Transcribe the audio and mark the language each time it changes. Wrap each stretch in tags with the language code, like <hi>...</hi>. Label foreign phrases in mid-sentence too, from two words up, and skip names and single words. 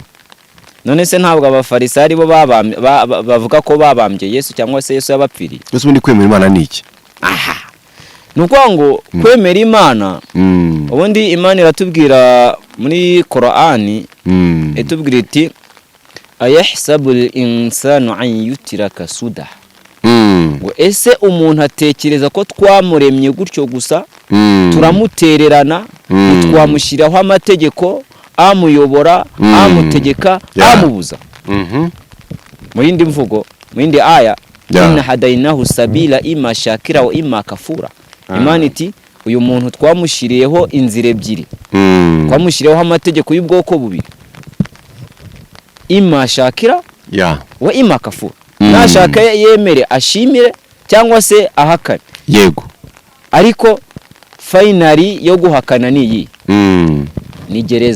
<rw>None se ntabwo abafarisayi bo bavuga ko babambye Yesu cyangwa se Yesu yabapfiriye? Yesu ubundi kwemera Imana n'iki? Nuko ngo kwemera Imana, ubundi Imana iratubwira muri Qur'ani, itubwira iti</rw> <ar>أيحسب الإنسان أن يترك سدى.</ar> <rw>Ngo ese umuntu atekereza ko twamuremye gutyo gusa, turamutererana, twamushyiraho amategeko amuyobora, amutegeka, amubuza. Mu yindi mvugo, mu yindi aya,</rw> <ar>إنا هديناه السبيل إما شاكرا وإما كفورا.</ar> <rw>Imana iti uyu muntu twamushyiriyeho inzira ebyiri, twamushyiriyeho amategeko y'ubwoko bubiri,</rw> <ar>إما شاكرا وإما كفورا.</ar> <rw>Nashaka yemere ashimire cyangwa se ahakane, yego, ariko finally yo guhakana ni iyi, ni gereza.</rw>